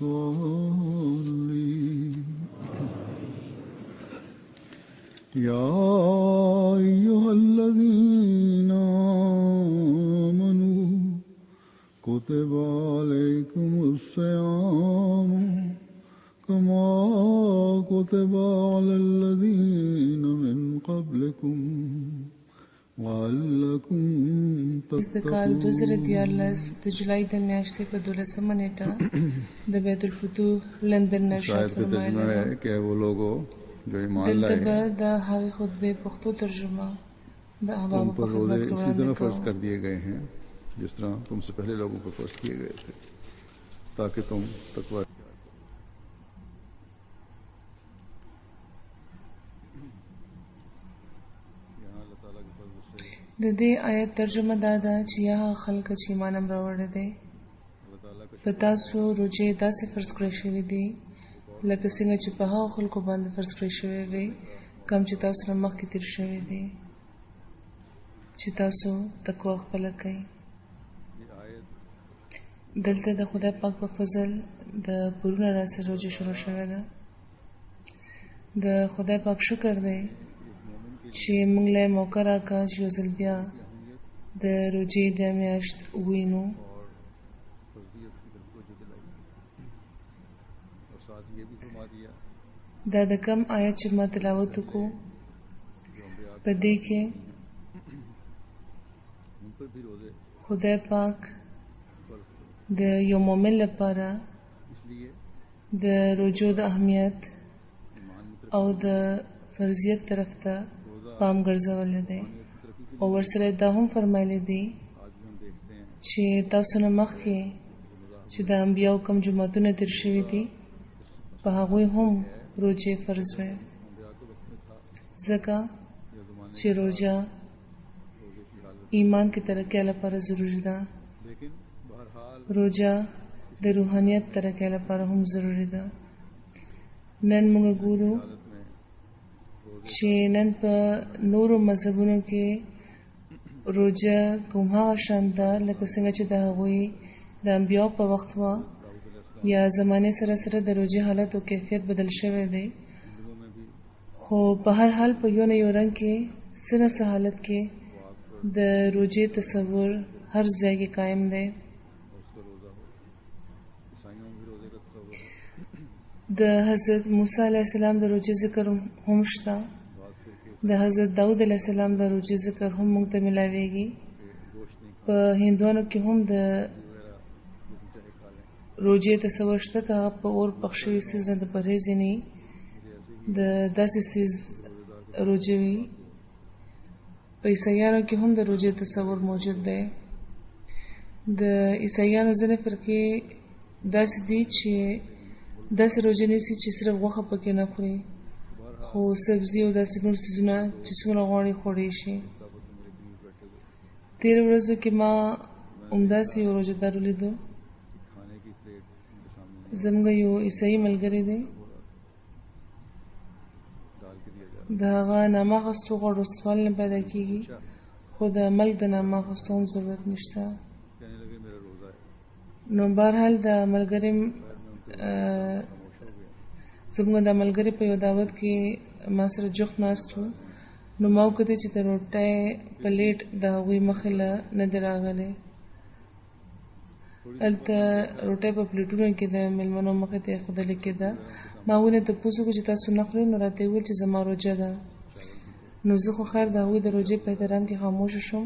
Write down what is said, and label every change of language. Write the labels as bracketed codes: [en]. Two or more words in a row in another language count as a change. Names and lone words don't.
[ar] الضالين يا أيها الذين آمنوا كتب عليكم الصيام كما كتب على الذين من قبلكم لعلكم [ps] د کال [ar] تتقون [ps] 2014 د جولای د میاشتې په 12مه نیټه د بیت الفتوح لندن نشر [ur] شاید کا ترجمہ [ps] فرمایله [ur] ہے کہ وہ لوگ جو ایمان [ps] دلته [ur] لائے [ps] به د هغې خطبې پښتو ترجمه د [ur] تم [ps] احبابو په [ur] پر روزے [ps] خدمت کې [ur] اسی طرح [ps] وړاندې [ur] فرض [ps] کوو [ur] کر دیے گئے ہیں جس طرح تم سے پہلے لوگوں پر فرض کیے گئے تھے تاکہ تم تقوی یہاں اللہ تعالیٰ کے فضل سے [ps] د دې آیت ترجمه دا ده چې یا هغه خلک چې ایمان هم راوړی دی [ur] اللہ تعالیٰ کا [ps] په تاسو روژې داسې فرض کړی شوي دي لکه څنګه چې په هغو خلکو باندې فرض کړی شوی وي کوم چې تاسو نه مخکې تیر شوي دي چې تاسو تقوا خپله کوئ [ur] یہ آیت [ps] دلته د خدای پاک په فضل د پرونه راسره روژه شروع شوې ده د خدای پاک شکر دی چې موږ له موقع راکړه چې یو ځل بیا د روژې د میاشت ووینو [ur] اور فرضیت کی طرف توجہ دلائی اور ساتھ یہ بھی فرما دیا [ps] دا د کم آیت چې ما تلاوت وکړو [ur] جو انبیاء [ps] په دې کې [ur] ان پر بھی روزے [ps] خدای پاک [ur] فرض تھے [ps] د یو مؤمن لپاره [ur] اس لیے [ps] د روژو د اهمیت [ur] ایمان میں [ps] او د فرضیت طرف ته پام ګرځولی دی [ur] ترقی کی [ps] او ورسره دا هم فرمایلی دی [ur] آج بھی ہم دیکھتے ہیں [ps] چې تاسو نه مخکې چې د انبیاو کم جماعتونه تیر شوي دي په هغوی هم روژې فرض وې [ur] انبیاء کے وقت میں تھا [ps] ځکه [ur] یا زمانے [ps] چې روژه [ur] روزے کی حالت [ps] ایمان کې ترقۍ لپاره ضروري ده [ur] لیکن بہرحال [ps] روژه د روحانیت ترقۍ لپاره هم ضروري ده نن موږ ګورو [ur] حالت میں [ps] چې نن په نورو مذهبونو کې روژه کوم هغه شان ده لکه څنګه چې د هغوی د انبیاو په وخت وه یا زمانې سره سره د روژې حالت او کیفیت بدل شوی دی [ur] ہندوؤں میں بھی [ps] خو په هر حال په یو نه یو رنګ کې څه نه څه حالت کې د روژې تصور هر ځای کې قایم دی [ur] اور اس کا روزہ ہو عیسائیوں میں بھی روزے کا تصور ہے [ps] د حضرت موسی [ar] علیه السلام [ps] د روژې ذکر هم شته [ur] بعض فرقے [ps] د حضرت داود [ar] علیه السلام [ps] د روژې ذکر هم موږ ته ملاویږي [ur] کے گوشت نہیں [ps] په هندوانو کې هم د [ur] وغیرہ جو ہم چاہے کھا لیں [ps] روژې تصور شته که هغه په اور پخ شوي څیز نه د پرهیز یې نه وي د داسې څیز روژې وي په عیسایانو کې هم د روژې تصور موجود دی د عیسایانو ځینې فرقې داسې دي چې داسې روژې نیسي چې صرف غوښه پکې نه خوري خو سبزي او داسې نور څیزونه چې څومره غواړي خوړی شي تېرو ورځو کې ما همداسې یو روژهدار ولیدو [ur] کھانے کی پلیٹ ان کے سامنے [ps] زموږ یو عیسائی ملګری دی [ur] ڈال کے دیا جا [ps] د هغه نامه اخیستو غواړو سوال نه پیدا کېږي خو د ملک د نامه اخیستو هم ضرورت نشته [ur] کہنے لگے میرا روزہ ہے [ps] نو بهرحال د ملګري زموږ د ملګري په یو دعوت کې ما سره جوخت ناست و نو ما وکتل چې د روټۍ پلیټ د هغوی مخې له نه دی راغلی هلته روټۍ په پلیټونو کې د میلمنو مخې ته ایښودلې کېده ما ونې تپوس وکړو چې تاسو نه خورئ نو راته یې وویل چې زما روژه ده نو زه خو خیر د هغوی د روژې په احترام کې خاموشه شوم.